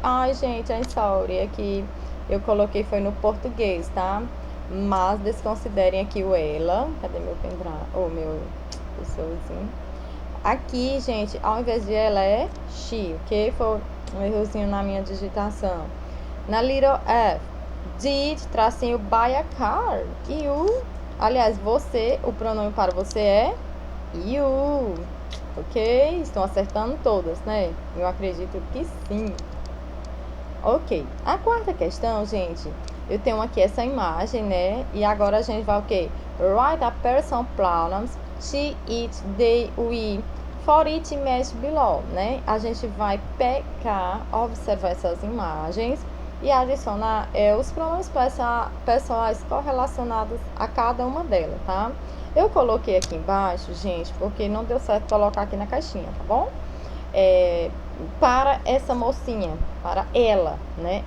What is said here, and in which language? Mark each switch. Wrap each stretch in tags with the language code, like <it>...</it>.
<pt>Ai, gente,</pt> <en>I'm sorry.</en> <pt>Aqui eu coloquei foi no português, tá? Mas desconsiderem aqui o ela. Cadê meu pendrive? Meu cursorzinho. Aqui, gente, ao invés de ela é she, ok? Foi um errozinho na minha digitação.</pt> <en>Na little f, did, tracinho, buy a car. You.</en> <pt>Aliás, você, o pronome para você é you. Ok? Estão acertando todas, né? Eu acredito que sim. Ok. A quarta questão, gente, eu tenho aqui essa imagem, né? E agora a gente vai o quê?</pt> <en>Write a person pronouns she, it, they, we for each image below,</en> <pt>né? A gente vai pegar, observar essas imagens e adicionar os pronomes pessoais correlacionados a cada uma delas, tá? Eu coloquei aqui embaixo, gente, porque não deu certo colocar aqui na caixinha, tá bom? é, para essa mocinha, para ela, né?</pt>